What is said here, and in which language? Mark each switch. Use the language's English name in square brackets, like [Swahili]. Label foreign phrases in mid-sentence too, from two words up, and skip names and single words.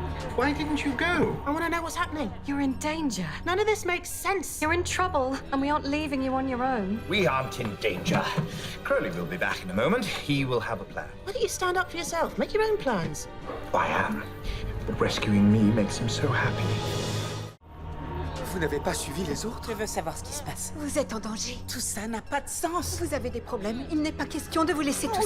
[English] Why didn't you go? I want to know what's happening. You're in danger. None of this makes sense. You're in trouble, and we aren't leaving you on your own. We aren't in danger. Crowley will be back in a moment. He will have a plan. Why don't you stand up for yourself? Make your own plans. I am. But rescuing me makes him so happy. [French] Vous n'avez pas suivi les autres? Je veux savoir ce qui se passe. Vous êtes en danger. Tout ça n'a pas de sens. Vous avez des problèmes. Il n'est pas question de vous laisser tout